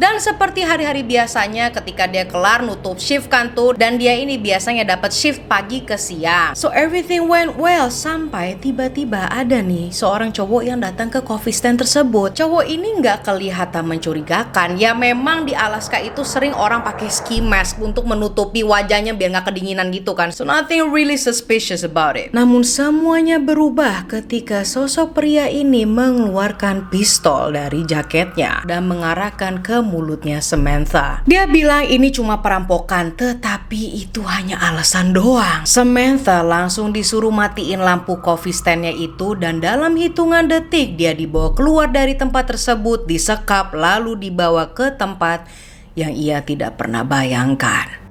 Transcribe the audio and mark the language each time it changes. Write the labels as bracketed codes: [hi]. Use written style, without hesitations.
[id] Dan seperti hari-hari biasanya ketika dia kelar nutup shift kantor, dan dia ini biasanya dapat shift pagi ke siang. [en] So everything went well [id] sampai tiba-tiba ada nih seorang cowok yang datang ke coffee stand tersebut. Cowok ini nggak kelihatan mencurigakan. Ya memang di Alaska itu sering orang pakai ski mask untuk menutupi wajahnya biar nggak kedinginan gitu kan. [en] So nothing really suspicious about it. [id] Namun semuanya berubah ketika sosok pria ini mengeluarkan pistol dari jaketnya dan mengarahkan ke mulutnya Samantha. Dia bilang ini cuma perampokan, tetapi itu hanya alasan doang. Samantha langsung disuruh matiin lampu coffee stand-nya itu, dan dalam hitungan detik dia dibawa keluar dari tempat tersebut, disekap lalu dibawa ke tempat yang ia tidak pernah bayangkan.